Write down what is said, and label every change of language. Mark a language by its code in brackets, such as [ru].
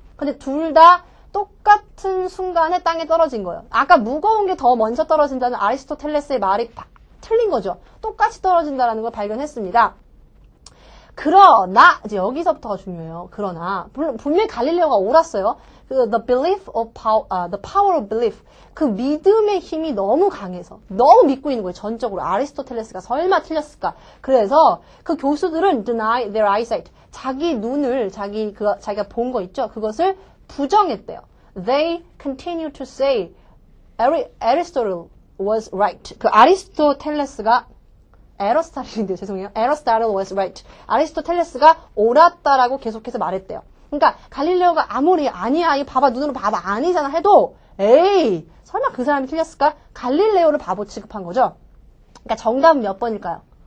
[ko] 근데 둘 다 똑같은 순간에 땅에 떨어진 거예요. 아까 무거운 게 더 먼저 떨어진다는 아리스토텔레스의 말이 틀린 거죠. 똑같이 떨어진다는 걸 발견했습니다. 그러나 이제 여기서부터가 중요해요. 그러나 분명히 갈릴레오가 옳았어요. [en] the belief of power, the power of belief. [ko] 그 믿음의 힘이 너무 강해서 너무 믿고 있는 거예요. 전적으로 아리스토텔레스가 설마 틀렸을까? 그래서 그 교수들은 [en] deny their eyesight. [ko] 자기 눈을 자기가 본 거 있죠. 그것을 부정했대요. [en] They continue to say Aristotle was right. [ko] 그 아리스토텔레스가 에러스타틀인데 죄송해요. [en] Aristotle was right. [ko] 아리스토텔레스가 옳았다라고 계속해서 말했대요. 그러니까 갈릴레오가 아무리 아니야, 이 봐봐 눈으로 봐봐 아니잖아 해도 에이 설마 그 사람이 틀렸을까? 갈릴레오를 바보 취급한 거죠. 그러니까 정답은 몇 번일까요?